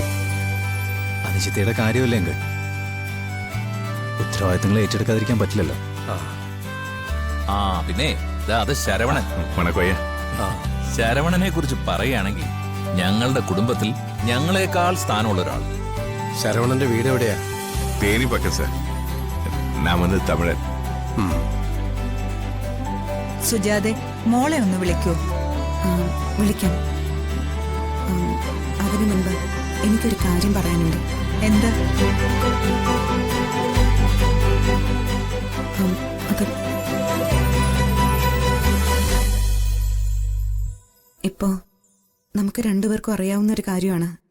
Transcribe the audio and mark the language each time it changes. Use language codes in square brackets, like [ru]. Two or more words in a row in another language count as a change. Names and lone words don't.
[ml] അനുചിത്തയുടെ കാര്യമല്ലേ എങ്കിൽ ഉത്തരവാദിത്തങ്ങൾ ഏറ്റെടുക്കാതിരിക്കാൻ പറ്റില്ലല്ലോ. ആ പിന്നെ അത് ശരവണൻ. വണക്കോയ. ശരവണനെ കുറിച്ച് പറയുകയാണെങ്കിൽ ഞങ്ങളുടെ കുടുംബത്തിൽ ഞങ്ങളെക്കാൾ സ്ഥാനമുള്ള ഒരാൾ. ശരവണന്റെ വീട് എവിടെയാ? [ta] தேனி பக்கம் சார். நான் வந்து தமிழன். [ml] സുജാതെ, മോളെ ഒന്ന് വിളിക്കൂ. വിളിക്കാം. അതിനു മുൻപ് എനിക്കൊരു കാര്യം പറയാനുണ്ട്. എന്താ? അത് ഇപ്പോ നമുക്ക് രണ്ടുപേർക്കും അറിയാവുന്ന ഒരു കാര്യമാണ്.